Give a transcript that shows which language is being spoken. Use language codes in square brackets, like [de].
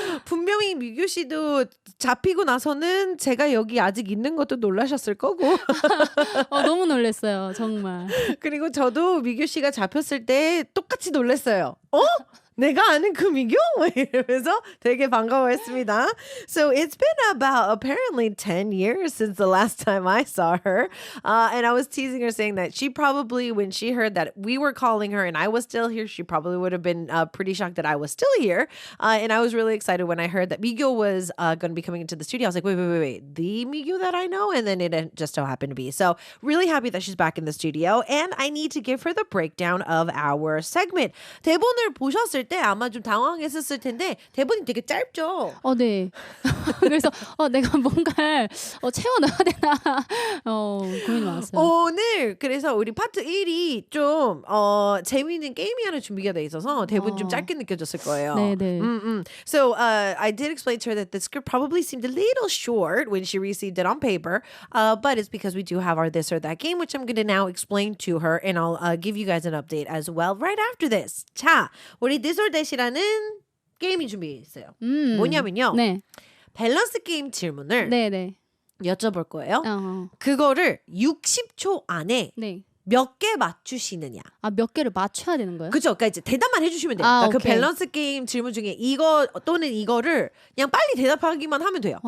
[ko] 분명히 미교 씨도 잡히고 나서는 제가 여기 아직 있는 것도 놀라셨을 거고. 너무 놀랬어요. 정말. 그리고 저도 미교 씨가 잡혔을 때 똑같이 놀랐어요. 내가 아는 그 미교? 이러면서 되게 반가워했습니다. [en] So it's been about apparently 10 years since the last time I saw her. And I was teasing her saying that she probably, when she heard that we were calling her and I was still here, she probably would have been pretty shocked that I was still here. And I was really excited when I heard that Migyo was going to be coming into the studio. I was like, wait. The Migyo that I know? And then it just so happened to be. So really happy that she's back in the studio. And I need to give her the breakdown of our segment. [ko] 대본을 보셨을 때 아마 좀 당황했었을 텐데 대본이 되게 짧죠? 네. 그래서 내가 뭔가를 채워 넣어야 되나 고민이 많았어요. 오늘 그래서 우리 파트 1이 좀 재미있는 게임이 하나 준비가 돼 있어서 대본 좀 짧게 느껴졌을 거예요. 네네. [en] So I did explain to her that the script probably seemed a little short when she received it on paper, but it's because we do have our this or that game, which I'm going to now explain to her, and I'll give you guys an update as well right after this. [ko] 자, 우리 this or that이라는 게임이 준비했어요. 뭐냐면요. 네. 밸런스 게임 질문을 네네. 여쭤볼 거예요. 그거를 60초 안에 네. 몇 개 맞추시느냐. 몇 개를 맞춰야 되는 거예요? 그죠? 그러니까 이제 대답만 해주시면 돼요. 그러니까 그 밸런스 게임 질문 중에 이거 또는 이거를 그냥 빨리 대답하기만 하면 돼요.